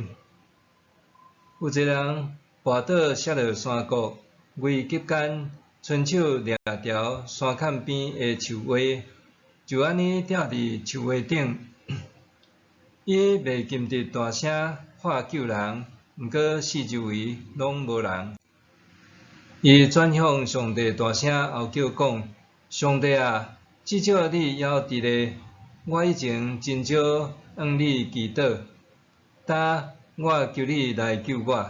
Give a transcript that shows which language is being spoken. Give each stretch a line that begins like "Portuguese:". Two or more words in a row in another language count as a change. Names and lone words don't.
Min Nan Chinese: 有一个人跋倒摔落山谷，危急间，伸手掠条山坎边的树蛙，就安尼吊伫树蛙顶。伊未禁得大声喊救人，毋过四周围拢无人。伊转向上帝大声吼叫讲：上帝啊，至少你还伫咧，我以前真少向你祈祷，呾我求你来救我。